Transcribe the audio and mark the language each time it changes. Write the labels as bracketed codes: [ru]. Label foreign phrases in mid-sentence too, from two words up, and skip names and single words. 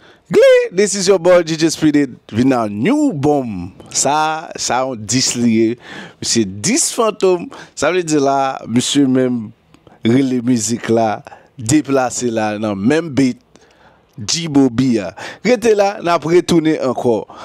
[en] Gli, this is your boy D J Speedy. [ht] Vin nan [en] new bomb. [ht] Sa, sa yon dis liye. Msye dis Fantôme. Sa vle di la, msye menm rele mizik la, deplase la nan menm beat. Djibo Bia. Rete la, n ap retounen ankò.